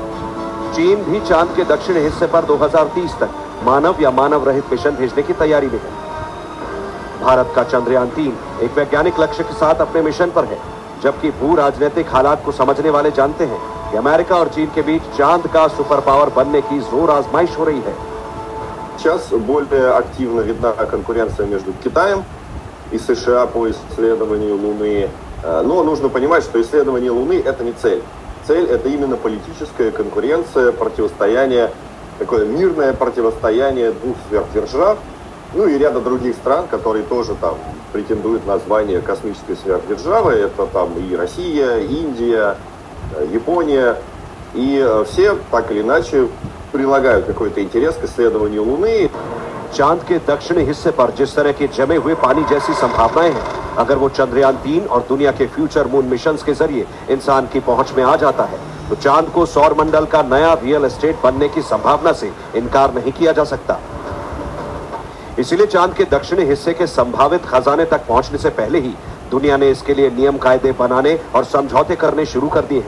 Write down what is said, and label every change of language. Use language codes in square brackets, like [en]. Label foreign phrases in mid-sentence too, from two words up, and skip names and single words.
[hi] चीन भी चांद के दक्षिणी हिस्से पर 2030 तक मानव या मानव रहित मिशन भेजने की तैयारी में है। भारत का चंद्रयान 3 एक वैज्ञानिक लक्ष्य के साथ अपने मिशन पर है, जबकि भू राजनीतिक हालात को समझने वाले जानते हैं कि अमेरिका और चीन के बीच चांद का [en] super power [hi] बनने की जोर आजमाइश हो रही है। [ru] Сейчас более активно видна конкуренция между Китаем и США по исследованию Луны. Но нужно понимать, что исследование Луны – это не цель. Цель – это именно политическая конкуренция, противостояние, такое мирное противостояние двух сверхдержав, ну и ряда других стран, которые тоже там претендуют на звание космической сверхдержавы. Это там и Россия, Индия, Япония. И все так или иначе прилагают какой-то интерес к исследованию Луны. [hi] चांद के दक्षिणी हिस्से पर जिस तरह के जमे हुए पानी जैसी संभावनाएं हैं, अगर वो चंद्रयान 3 और दुनिया के [en] future moon missions [hi] के जरिए इंसान की पहुंच में आ जाता है, तो चांद को सौर मंडल का नया [en] real estate [hi] बनने की संभावना से इनकार नहीं किया जा सकता। इसीलिए चांद के दक्षिणी हिस्से के संभावित खजाने तक पहुंचने से पहले ही दुनिया ने इसके लिए नियम कायदे बनाने और समझौते करने शुरू कर दिए हैं।